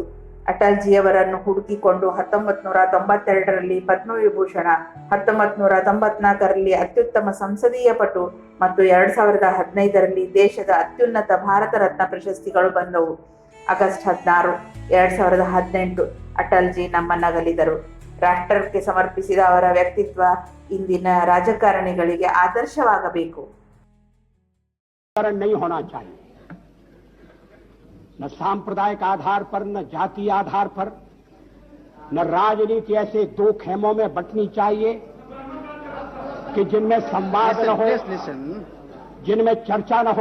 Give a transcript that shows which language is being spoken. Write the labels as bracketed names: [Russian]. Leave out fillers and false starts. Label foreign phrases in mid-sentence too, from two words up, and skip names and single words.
[Kannada] ಅಟಲ್ಜಿಯವರನ್ನು ಹುಡುಕಿಕೊಂಡು 1992ರಲ್ಲಿ ಪದ್ಮವಿಭೂಷಣ, 1994ರಲ್ಲಿ ಅತ್ಯುತ್ತಮ ಸಂಸದೀಯ ಪಟು ಮತ್ತು 2015ರಲ್ಲಿ ದೇಶದ ಅತ್ಯುನ್ನತ ಭಾರತ ರತ್ನ ಪ್ರಶಸ್ತಿಗಳು ಬಂದವು. ಆಗಸ್ಟ್ 16, 2018 ಅಟಲ್ಜಿ ನಮ್ಮನ್ನಗಲಿದರು. ರಾಷ್ಟ್ರಕ್ಕೆ ಸಮರ್ಪಿಸಿದ ಅವರ ವ್ಯಕ್ತಿತ್ವ ಇಂದಿನ ರಾಜಕಾರಣಿಗಳಿಗೆ ಆದರ್ಶವಾಗಬೇಕು. [Hindi] न सांप्रदायिक आधार पर, न जातीय आधार पर, न राजनीति ऐसे 2 खेमों में बंटनी चाहिए कि जिनमें संवाद न हो, जिनमें चर्चा न हो.